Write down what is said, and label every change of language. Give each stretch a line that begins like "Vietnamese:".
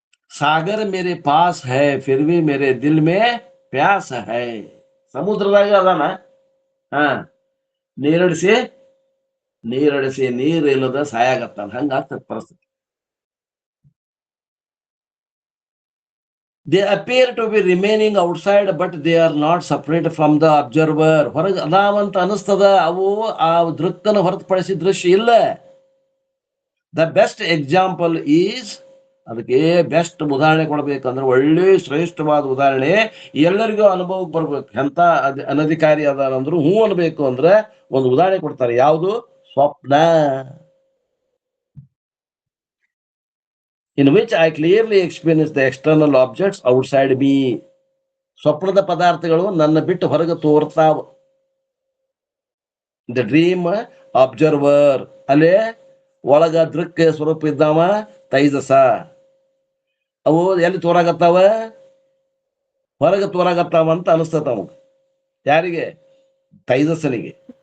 Hindi: ಸಾಗರ ಮೇರೆ pass high ಫಿರ್ ಭಿ ಮೇರೆ ದಿಲ್ ಮೇ ಪ್ಯಾಸ್ ಹೈ.
Kannada: ಸಮುದ್ರದಾಗ ಅದಾನ, ನೀರಡಿಸಿ ನೀರು ಇಲ್ಲದ ಸಾಯಾಗತ್ತಾನ. ಹಂಗಾಗ್ತದ ಪರಿಸ್ಥಿತಿ.
English: They appear to be remaining outside, but they are not separate from the observer.
Kannada: ಹೊರಗೆ ಅದಾವಂತ ಅನಿಸ್ತದ, ಅವು ಆ ದೃಕ್ಕನ ಹೊರತುಪಡಿಸಿ ದೃಶ್ಯ ಇಲ್ಲ.
English: the best example is,
Kannada: ಅದಕ್ಕೆ ಬೆಸ್ಟ್ ಉದಾಹರಣೆ ಕೊಡ್ಬೇಕಂದ್ರೆ ಒಳ್ಳೆ ಶ್ರೇಷ್ಠವಾದ ಉದಾಹರಣೆ ಎಲ್ಲರಿಗೂ ಅನುಭವಕ್ಕೆ ಬರ್ಬೇಕು. ಎಂತ ಅನಧಿಕಾರಿ ಅದಾರ ಅಂದ್ರು ಹೂ ಅನ್ಬೇಕು ಅಂದ್ರೆ ಒಂದು ಉದಾಹರಣೆ ಕೊಡ್ತಾರೆ. ಯಾವುದು? ಸ್ವಪ್ನ.
English: In which I clearly experience the external objects outside me.
Kannada: ಸ್ವಪ್ನದ ಪದಾರ್ಥಗಳು ನನ್ನ ಬಿಟ್ಟು ಹೊರಗೆ ತೋರ್ತಾವ.
English: the dream observer,
Kannada: ಅಲ್ಲೇ ಒಳಗ ದೃಕ್ಕ ಸ್ವರೂಪ ಇದ್ದಾವ ತೈಜಸ. ಅವು ಎಲ್ಲಿ ತೋರಾಗತ್ತಾವ? ಹೊರಗೆ ತೋರಾಗತ್ತಾವ ಅಂತ ಅನಿಸ್ತದ ಅವಾಗ. ಯಾರಿಗೆ? ತೈಜಸ್ಸನಿಗೆ.